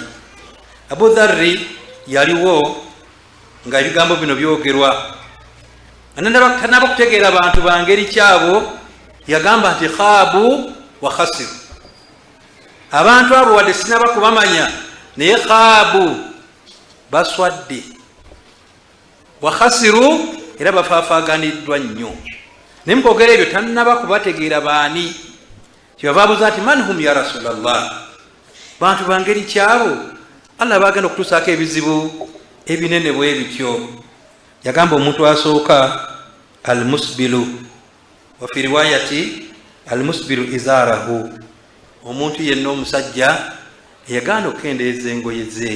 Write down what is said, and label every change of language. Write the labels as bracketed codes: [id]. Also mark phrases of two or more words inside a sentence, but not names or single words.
[lg] Abu Dharri yaliwo nga ebigambo bino byogerwa, tanaba kutegeera abantu bangeri kyabo, yagamba nti [ar] خاب وخسر, [lg] abantu abo wadde sinaba kubamanya naye khaabu, baswadde. [ar] وخسر [lg] era bafaafaganiddwa nnyo. Ne mukwogera ebyo tannaba kubategeera baani kyebava abuuza nti [ar] من هم يا رسول الله, [lg] bantu bangeri kyabo Allah bagenda okutuusaako ebizibu ebinene bwe bityo. Yagamba omuntu asooka [ar] المسبل وفي رواية المسبل إزاره, [lg] omuntu yenna omusajja eyagaana okukendeeza engoye ze.